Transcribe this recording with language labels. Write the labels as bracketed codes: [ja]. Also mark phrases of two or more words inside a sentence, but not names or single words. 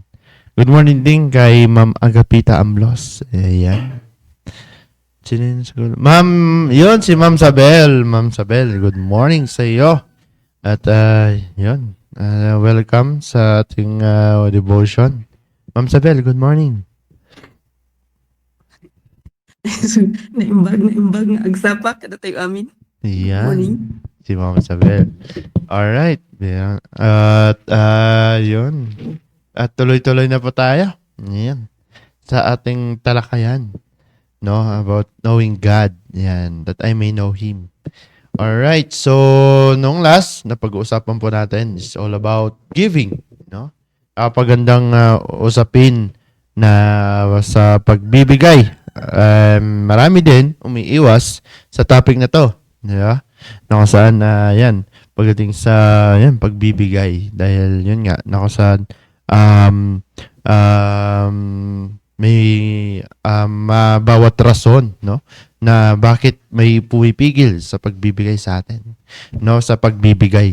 [en] Good morning [tl] din kay Ma'am Agapita Amblos. Ayan. Sino yun sa Google? Ma'am, yun, si Ma'am Sabel. Ma'am Sabel, [en] good morning [tl] sa iyo. At, yun. Welcome sa ating devotion. Ma'am Sabel, [en] good morning. [ilo] naimbag nga agsapak kada tayo amin. [tl] Yan. [en] Morning. [tl] Si Ma'am Sabel. Alright. Yan. At, yun. At tuloy-tuloy na po tayo. Yan. Sa ating talakayan. No? [en] About knowing God. Yan. That I may know Him. Alright. So, [tl] nung last, na pag-uusapan po natin is [en] all about giving. [tl] No? Pagandang usapin na sa pagbibigay. Marami din umiiwas sa topic na to. Diba? Na kung saan, yan. Pagdating sa yan, pagbibigay. Dahil yun nga, na kung saan may bawat rason, no, na bakit may pumipigil sa pagbibigay sa atin, no, sa pagbibigay.